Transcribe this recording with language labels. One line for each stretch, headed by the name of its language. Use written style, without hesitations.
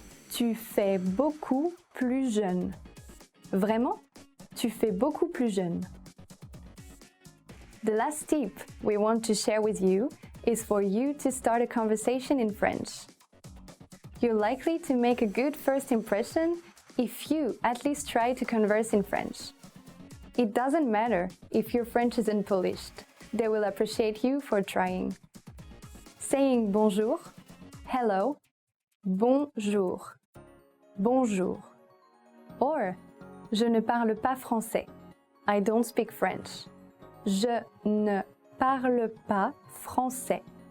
French: Tu fais beaucoup plus jeune. Vraiment? Tu fais beaucoup plus jeune.
English: The last tip we want to share with you is for you to start a conversation in French. You're likely to make a good first impression if you at least try to converse in French. It doesn't matter if your French isn't polished. They will appreciate you for trying. Saying bonjour, hello, bonjour, bonjour.
French: Or, je ne parle pas français.
English: I don't speak French.
French: Je ne parle pas français.